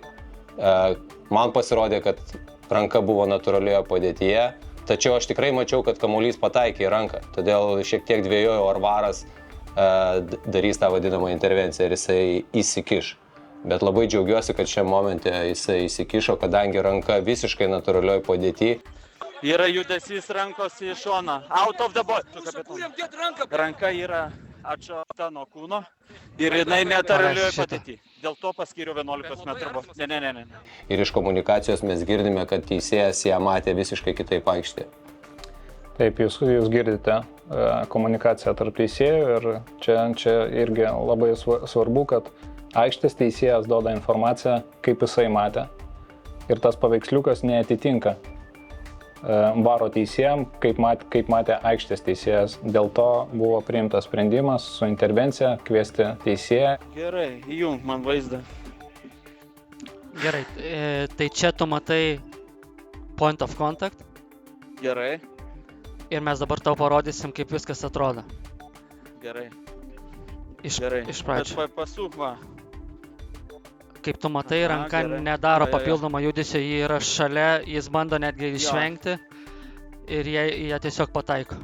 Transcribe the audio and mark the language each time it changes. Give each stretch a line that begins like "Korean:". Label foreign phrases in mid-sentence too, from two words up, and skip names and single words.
Lithuanian: Man pasirodė, kad ranka buvo natūralioje padėtyje, tačiau aš tikrai mačiau, kad kamuolys pataikė į ranką. Todėl šiek tiek dvejojau, ar varas darys tą vadinamą intervenciją ir jisai įsikiš. Bet labai džiaugiuosi, kad šiam momente jisai įsikišo, kadangi ranka visiškai natūralioje padėtyje. Yra judesys rankos į šoną.
English: Out of the box.
Lithuanian: Ranka yra atšaukta nuo kūno ir jinai natūralioje padėtyje. Dėl to paskyriau 11 metrų. Ne. Ir iš komunikacijos mes girdime, kad teisėjas ją matė visiškai kitaip aikštėje. Taip, jūs girdite komunikaciją tarp teisėjų ir čia irgi labai svarbu, kad aikštės teisėjas duoda informaciją, kaip jisai matė. Ir tas paveiksliukas neatitinka varo teisėjam, kaip matė aikštės teisėjas. Dėl to buvo priimtas sprendimas su intervencija kviesti teisėją. Gerai, įjung man vaizdą. Gerai, tai čia tu matai
English: point of contact.
Lithuanian: Gerai. Ir mes dabar tau parodysim, kaip viskas atrodo. Gerai. Gerai. Iš pradžių. Bet pasuk, va. Kaip tu matai, Aha, ranka gerai. nedaro Jo, jo, jo. papildomą judesio, jį yra šalia, jis bando netgi išvengti ir jie tiesiog pataiko.